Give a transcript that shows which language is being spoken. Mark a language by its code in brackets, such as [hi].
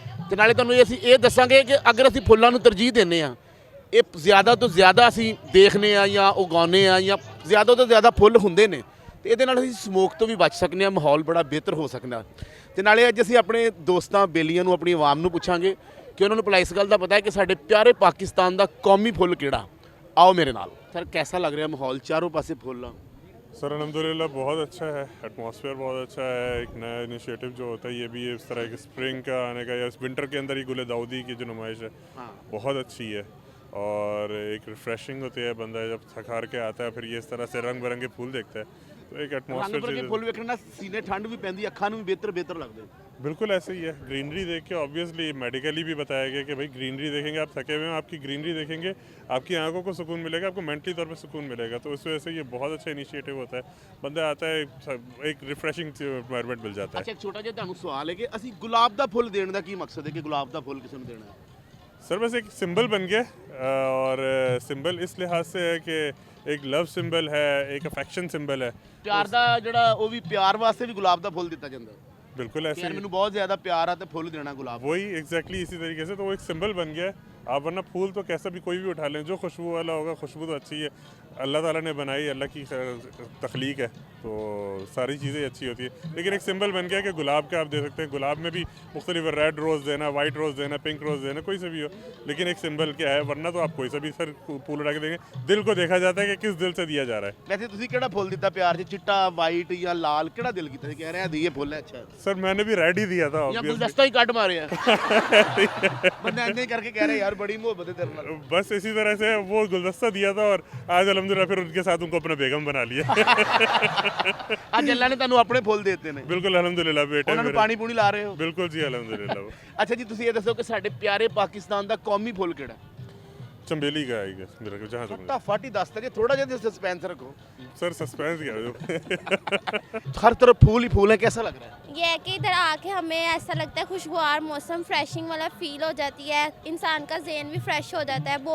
[pa] ਤੇ ਨਾਲੇ ਤੁਹਾਨੂੰ ਅਸੀਂ ਇਹ ਦੱਸਾਂਗੇ ਕਿ ਅਗਰ ਅਸੀਂ ਫੁੱਲਾਂ ਨੂੰ ਤਰਜੀਹ ਦਿੰਦੇ ਆ, ਇਹ ਜ਼ਿਆਦਾ ਤੋਂ ਜ਼ਿਆਦਾ ਅਸੀਂ ਦੇਖਦੇ ਆ ਜਾਂ ਉਗਾਉਂਦੇ ਆ ਜਾਂ ਜ਼ਿਆਦਾ ਤੋਂ ਜ਼ਿਆਦਾ ਫੁੱਲ ਹੁੰਦੇ ਨੇ, ਤੇ ਇਹਦੇ ਨਾਲ ਅਸੀਂ ਸਮੋਕ ਤੋਂ ਵੀ ਬਚ ਸਕਦੇ ਹਾਂ, ਮਾਹੌਲ ਬੜਾ ਬਿਹਤਰ ਹੋ ਸਕਦਾ। ਤੇ ਨਾਲੇ ਅੱਜ ਅਸੀਂ ਆਪਣੇ ਦੋਸਤਾਂ ਬੇਲੀਆਂ ਨੂੰ, ਆਪਣੀ ਆਵਾਮ ਨੂੰ ਪੁੱਛਾਂਗੇ ਕਿ ਉਹਨਾਂ ਨੂੰ ਭਲਾ ਇਸ ਗੱਲ ਦਾ ਪਤਾ ਹੈ ਕਿ ਸਾਡੇ ਪਿਆਰੇ ਪਾਕਿਸਤਾਨ ਦਾ ਕੌਮੀ ਫੁੱਲ ਕਿਹੜਾ। ਆਓ ਮੇਰੇ ਨਾਲ। ਸਰ ਕੈਸਾ ਲੱਗ ਰਿਹਾ ਮਾਹੌਲ, ਚਾरों पासे फूल? [hi] सर अल्हम्दुलिल्लाह बहुत अच्छा है, एटमॉस्फेयर बहुत अच्छा है। एक नया इनिशिएटिव जो होता है ये भी इस तरह के स्प्रिंग का आने का या इस विंटर के अंदर ही गुल दाऊदी की जो नुमाइश है बहुत अच्छी है और एक रिफ्रेशिंग होती है। बंदा जब थक हार के आता है फिर ये इस तरह से रंग बिरंगे फूल देखता है तो एक [pa] ਰੰਗ ਬਰੰਗੇ [hi] एटमॉस्फेयर [pa] ਫੁੱਲ ਵੇਖਣ ਨਾਲ ਸੀਨੇ ਠੰਡ ਵੀ ਪੈਂਦੀ, ਅੱਖਾਂ ਨੂੰ ਵੀ ਬਿਹਤਰ ਲੱਗਦੇ। [hi] बिल्कुल ऐसे ही है। ग्रीनरी देख के ऑब्वियसली मेडिकली भी बताया गया कि भाई ग्रीनरी देखेंगे, आप थके हुए हैं, आपकी ग्रीनरी देखेंगे, आपकी आंखों को सुकून मिलेगा, आपको मेंटली तौर पे सुकून मिलेगा। तो इस वजह से ये बहुत अच्छा इनिशिएटिव होता है। बंदा आता है एक रिफ्रेशिंग एनवायरनमेंट मिल जाता है। [pa] ਅੱਛਾ ਇੱਕ ਛੋਟਾ ਜਿਹਾ ਤੁਹਾਨੂੰ ਸਵਾਲ ਹੈ ਕਿ ਅਸੀਂ ਗੁਲਾਬ ਦਾ ਫੁੱਲ ਦੇਣ ਦਾ ਕੀ ਮਕਸਦ ਹੈ ਕਿ ਗੁਲਾਬ ਦਾ ਫੁੱਲ ਕਿਸੇ ਨੂੰ ਦੇਣਾ ਹੈ? [hi] सर बस एक सिंबल बन गया और सिंबल इस लिहाज से है कि एक लव सिंबल है, एक अफेक्शन सिंबल है। [pa] ਪਿਆਰ ਦਾ ਜਿਹੜਾ ਉਹ ਵੀ ਪਿਆਰ ਵਾਸਤੇ ਵੀ ਗੁਲਾਬ ਦਾ ਫੁੱਲ ਦਿੱਤਾ ਜਾਂਦਾ ਹੈ। [hi] बिल्कुल ऐसे [pa] ਯਾਰ [hi] ही [pa] ਮੈਨੂੰ ਬਹੁਤ ਜ਼ਿਆਦਾ ਪਿਆਰ ਆ ਤੇ ਫੁੱਲ ਦੇਣਾ ਗੁਲਾਬ ਦਾ। [hi] वही एग्जैक्टली इसी तरीके से तो वो एक सिंबल बन गया है। आप वरना फूल तो कैसा भी कोई भी उठा लें, जो खुशबू वाला होगा, खुशबू तो अच्छी है, अल्लाह ताला ने बनाई, अल्लाह की तख्लीक है तो सारी चीज़ें अच्छी होती है। लेकिन एक सिंबल बन गया कि गुलाब का आप दे सकते हैं। गुलाब में भी मुख्तलिफ रेड रोज़ देना, वाइट रोज़ देना, पिंक रोज़ देना, कोई सा भी हो, लेकिन एक सिंबल क्या है। वरना तो आप कोई सा भी सर फूल उठा के देंगे, दिल को देखा जाता है कि किस दिल से दिया जा रहा है। [pa] ਵੈਸੇ ਤੁਸੀਂ ਕਿਹੜਾ ਫੁੱਲ ਦਿੱਤਾ ਪਿਆਰ 'ਚ, ਚਿੱਟਾ, ਵਾਈਟ ਜਾਂ ਲਾਲ, ਕਿਹੜਾ ਦਿਲ ਕੀਤਾ ਸੀ ਕਹਿ ਰਿਹਾ ਦੀਏ ਫੁੱਲ ਹੈ ਅੱਛਾ? [hi] सर मैंने भी रेड ही दिया था [pa] ਜਾਂ [en] obviously। [pa] ਗੁਲਦਸਤਾ ਹੀ ਕੱਟ ਮਾਰੇ ਆ ਬੰਦਾ ਇੰਨੇ ਕਰਕੇ ਕਹਿ ਰਿਹਾ ਯਾਰ ਬੜੀ ਮੁਹੱਬਤ ਹੈ ਤੇਰੇ ਨਾਲ। [hi] बस इसी तरह से वो गुलदस्ता दिया था और आज अल्हम्दुलिल्लाह फिर उनके साथ उनको अपना बेगम बना लिया। [pa] ਅੱਜ ਅੱਲਾ ਨੇ ਤੁਹਾਨੂੰ ਆਪਣੇ ਫੁੱਲ ਦੇ ਦਿੱਤੇ ਨੇ, [hi] बिल्कुल अल्हम्दुलिल्लाह बेटे [pa] ਉਹਨਾਂ ਨੂੰ [hi] मेरे। [pa] ਪਾਣੀ ਪੂਣੀ ਲਾ ਰਹੇ ਹੋ? [hi] बिल्कुल जी अल्हम्दुलिल्लाह। [pa] ਅੱਛਾ ਜੀ ਤੁਸੀਂ ਇਹ ਦੱਸੋ ਕਿ ਸਾਡੇ ਪਿਆਰੇ ਪਾਕਿਸਤਾਨ ਦਾ ਕੌਮੀ ਫੁੱਲ ਕਿਹੜਾ? [hi] चंबेली का [en] I guess [hi] मेरे को जहाँ तक [pa] ਫਟਾਫਟ ਹੀ ਦੱਸ ਦੇ, ਥੋੜਾ ਜਿਹਾ ਸਸਪੈਂਸ ਰੱਖੋ। [hi] सर सस्पेंस क्या जो हर तरफ फूल ही फूल है, कैसा लग रहा है? ये है कि इधर आके हमें ऐसा लगता है खुशगवार मौसम, फ्रेशिंग वाला फील हो जाती है, इंसान का जहन भी फ्रेश हो जाता है।